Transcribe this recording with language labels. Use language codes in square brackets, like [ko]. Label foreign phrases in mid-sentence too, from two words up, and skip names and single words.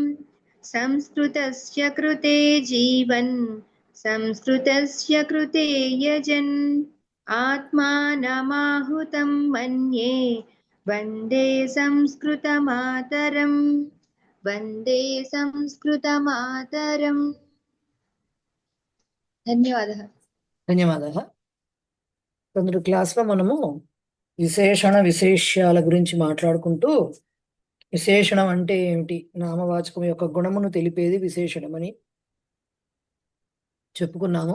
[sa] संस्कृतस्य कृते जीवन् संस्कृतस्य कृते यजन् आत्मानमाहुतं मन्ये वन्दे संस्कृतमातरम्। वन्दे संस्कृतमातरम्। [te] ధన్యవాదాలు. ధన్యవాదాలు. కొందరు క్లాస్లో మనము విశేషణ విశేష్యాల గురించి మాట్లాడుకుంటూ విశేషణం అంటే ఏమిటి, నామవాచకం యొక్క గుణమును తెలిపేది విశేషణం అని చెప్పుకున్నాము.